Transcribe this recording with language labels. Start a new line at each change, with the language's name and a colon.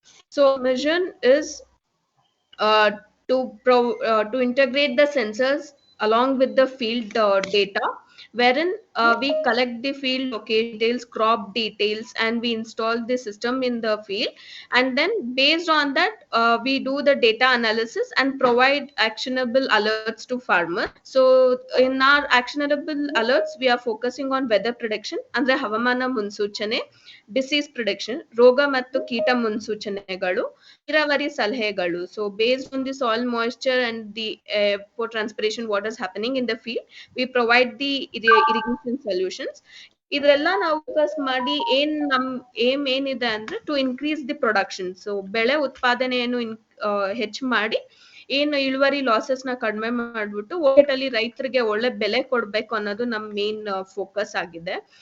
English: So mission is uh, to integrate the sensors along with the field data, wherein we collect the field location details, crop details, and we install the system in the field, and then based on that we do the data analysis and provide actionable alerts to farmers. So in our actionable alerts we are focusing on weather prediction
Kannada: ಅಂದ್ರೆ ಹವಾಮಾನ ಮುನ್ಸೂಚನೆ, disease prediction, ರೋಗ ಮತ್ತು ಕೀಟ ಮುನ್ಸೂಚನೆಗಳು, ನೀರಾವರಿ ಸಲಹೆಗಳು.
English: So based on the soil moisture and the evapotranspiration, what is happening in the field, we provide the irrigation solutions.
Kannada: ಇದೆಲ್ಲ ನಾವು ಫೋಕಸ್ ಮಾಡಿ ನಮ್ ಏಮ್ ಏನಿದೆ ಅಂದ್ರೆ
English: To increase the production.
Kannada: So ಬೆಳೆ ಉತ್ಪಾದನೆಯನ್ನು ಹೆಚ್ಚು ಮಾಡಿ ಏನು ಇಳುವರಿ ಲಾಸಸ್ ನ ಕಡಿಮೆ ಮಾಡ್ಬಿಟ್ಟು ಒಟ್ಟಲ್ಲಿ ರೈತರಿಗೆ ಒಳ್ಳೆ ಬೆಲೆ ಕೊಡ್ಬೇಕು ಅನ್ನೋದು ನಮ್ ಮೇನ್ ಫೋಕಸ್ ಆಗಿದೆ.